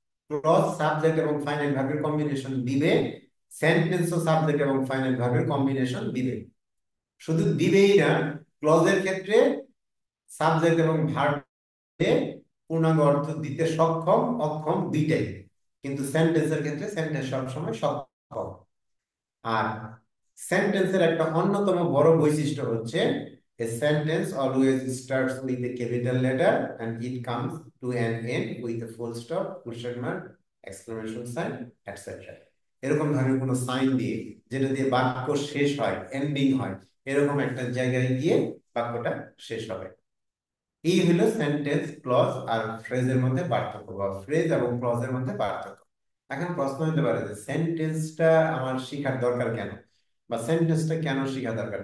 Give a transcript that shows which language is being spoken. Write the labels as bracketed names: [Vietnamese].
[Bangla] Clause subject এবং finite ভার্বের combination দিবে, সেন্টেন্স ও সাবজেক্ট এবং ফাইনাইট ভার্বের কম্বিনেশন দিবে। শুধু দিবেই না, ক্লজের ক্ষেত্রে সাবজেক্ট এবং ভার্বে পূর্ণাঙ্গ অর্থ দিতে সক্ষম অক্ষম দুইটাই, কিন্তু সেন্টেন্সের ক্ষেত্রে সেন্টেন্স সবসময় সক্ষম। আর সেন্টেন্সের একটা অন্যতম বড় বৈশিষ্ট্য হচ্ছে [English] a sentence always starts with a capital letter and it comes to an end with a full stop, question mark, exclamation sign, etc. [Bangla] এরকম ধরনের কোনো সাইন দিয়ে, যেটা দিয়ে বাক্য শেষ হয়, এন্ডিং হয়, এরকম একটা জায়গায় গিয়ে বাক্যটা শেষ হবে। এই হলো সেন্টেন্স, ক্লজ আর ফ্রেজের মধ্যে পার্থক্য, বা ফ্রেজ এবং ক্লজের মধ্যে পার্থক্য। এখন প্রশ্ন হতে পারে যে সেন্টেন্সটা আমার শেখার দরকার কেন, বা সেন্টেন্সটা কেন শেখা দরকার।